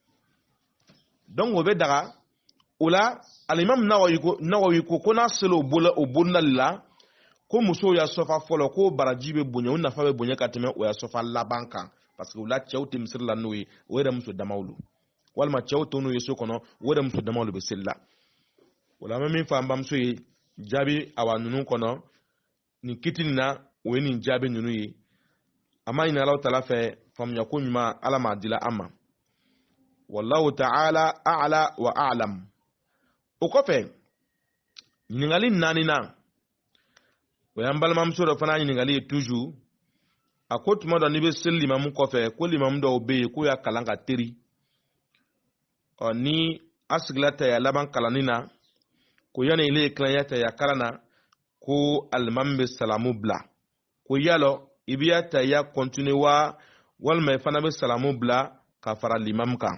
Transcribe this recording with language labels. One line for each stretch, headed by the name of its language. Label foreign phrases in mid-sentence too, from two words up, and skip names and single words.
Bambara: donc o bɛ daga o la alimam nawawi ko n'a sera o bonda la ko musow ya sɔfa fɔlɔ ko baraji bɛ bonya o nafa bɛ bonya ka tɛmɛ o ya sɔfa laban kan
French: parce que
Bambara: o la cɛw tɛ misiri la n'o ye o yɛrɛ muso damaw lo walima cɛw to n'o ye so kɔnɔ o yɛrɛ muso damaw lo bɛ seli la. o la an bɛ min fɔ an bamuso ye jaabi awa ninnu kɔnɔ nin kiti nin na o ye nin jaabi ninnu ye. an b'a ɲini Alahu Taala fɛ faamuya ko ɲuman Ala m'a dila an ma.
Arabic: والله تعالى أعلى وأعلم.
Bambara: o kɔfɛ ɲininkali 4nan o y'an balimamuso dɔ fana ɲininkali ye toujours a ko tuma dɔ n'i bɛ seli limamu kɔfɛ ko limamu dɔw bɛ yen k'o y'a kalan ka teri ni a sigila taya laban kalanni na ko yanni ile ye tilanya taya kalan na ko alimami bɛ salamu bila ko yalɔ i bɛ taya continue wa walima i fana bɛ salamu bila ka fara limamu kan.